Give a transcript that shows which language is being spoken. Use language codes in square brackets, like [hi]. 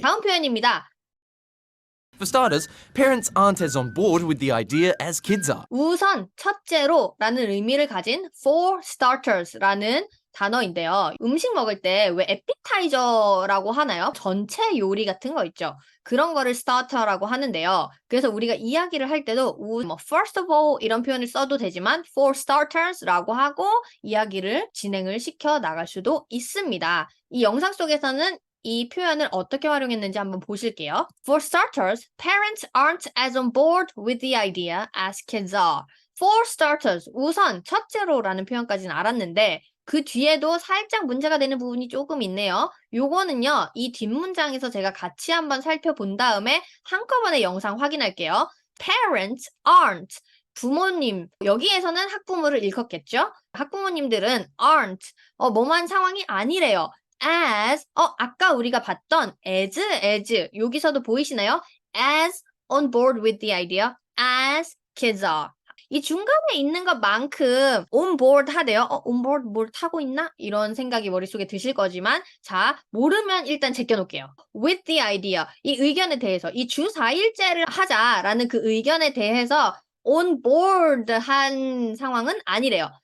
[ko] 다음 표현입니다. [en] For starters, parents aren't as on board with the idea as kids are. [ko] 우선 첫째로라는 의미를 가진 for starters라는 단어인데요. 음식 먹을 때 왜 에피타이저라고 하나요? 전체 요리 같은 거 있죠. 그런 거를 starter라고 하는데요. 그래서 우리가 이야기를 할 때도 [en] first of all [ko] 이런 표현을 써도 되지만 for starters라고 하고 이야기를 진행을 시켜 나갈 수도 있습니다. 이 영상 속에서는 이 표현을 어떻게 활용했는지 한번 보실게요. [en] For starters, parents aren't as on board with the idea as kids are. [ko] For starters, 우선 첫째로라는 표현까지는 알았는데 그 뒤에도 살짝 문제가 되는 부분이 조금 있네요. 요거는요, 이 뒷문장에서 제가 같이 한번 살펴본 다음에 한꺼번에 영상 확인할게요. [en] Parents aren't. [ko] 부모님, 여기에서는 학부모를 일컫겠죠? 학부모님들은 aren't. 뭐만 상황이 아니래요. as, 아까 우리가 봤던 as, 여기서도 보이시나요? [en] as on board with the idea, as kids are. [ko] 이 중간에 있는 것만큼 on board 하대요. on board 뭘 타고 있나? 이런 생각이 머릿속에 드실 거지만 자, 모르면 일단 제껴놓을게요. [en] with the idea, [ko] 이 의견에 대해서 이 주 4일제를 하자라는 그 의견에 대해서 on board 한 상황은 아니래요.